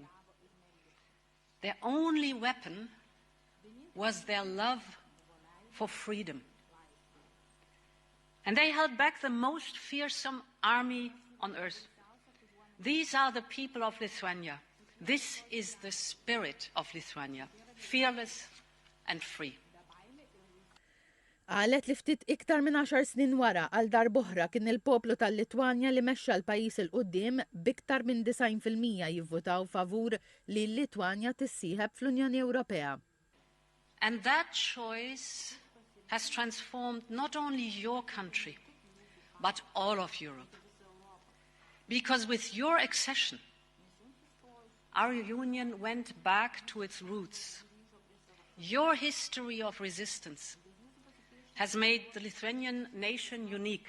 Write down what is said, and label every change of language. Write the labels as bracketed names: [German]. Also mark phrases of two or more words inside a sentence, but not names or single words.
[English] Their only weapon was their love for freedom. And they held back the most fearsome army on earth. These are the people of Lithuania. This is the spirit of Lithuania, fearless and free. [Maltese] Qalet li ftit iktar minn 10 snin wara għal darb'oħra kien il-poplu tal-Litwanja li mexxa l-pajjiż il qudiem biktar minn 90% jivvutaw favur li l-Litwanja tissieħeb fl-Unjoni Ewropea. [English] And that choice has transformed not only your country, but all of Europe. Because with your accession, our union went back to its roots. Your history of resistance has made the Lithuanian nation unique.